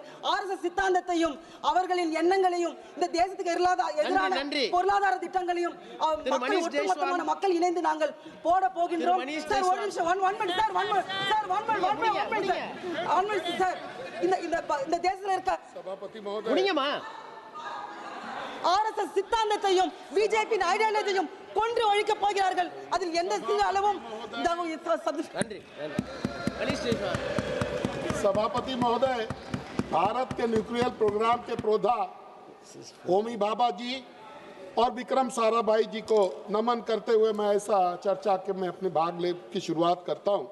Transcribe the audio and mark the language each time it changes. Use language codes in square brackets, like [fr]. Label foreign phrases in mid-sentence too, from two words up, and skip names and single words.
[ta] RSS சித்தாந்தத்தையும் அவர்களின் எண்ணங்களையும் இந்த தேசத்துக்கு எதிரான பொருளாதார திட்டங்களையும் ஒட்டுமொத்தமான மக்கள் இணைந்து நாங்கள் போட போகின்றோம். இந்த தேசத்தில் இருக்க RSS சித்தாந்தத்தையும் பிஜேபி ஐடியாலஜியையும் கொன்று ஒழிக்க போகிறார்கள். அதில் எந்த சிறு அளவும் [hi] सभापति महोदय, भारत के [en] nuclear program [hi] के प्रोधा होमी भाभा जी और विक्रम साराभाई जी को नमन करते हुए मैं ऐसा चर्चा के में अपने भाग ले की शुरुआत करता हूं।